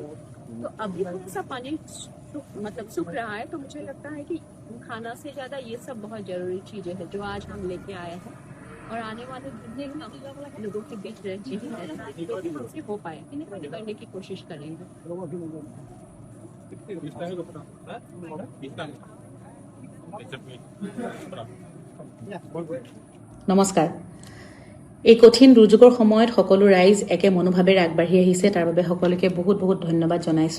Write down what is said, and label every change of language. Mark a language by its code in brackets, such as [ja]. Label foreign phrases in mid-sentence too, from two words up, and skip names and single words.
[hi] तो अभी थोड़ा सा पानी मतलब सूख रहा है, तो मुझे लगता है कि खाना से ज्यादा ये सब बहुत जरूरी चीजें हैं जो आज हम लेके आए हैं, और आने वाले दिन हम लोगों के बीच रहते जो भी हमसे हो पाए करने की कोशिश करेंगे। [as] নমস্কাৰ। এই কঠিন দুৰ্যোগৰ সময়ত সকলো ৰাইজ একে মনোভাৱেৰে আগবাঢ়ি আহিছে, তাৰ বাবে সকলোকে বহুত বহুত ধন্যবাদ জনাইছো।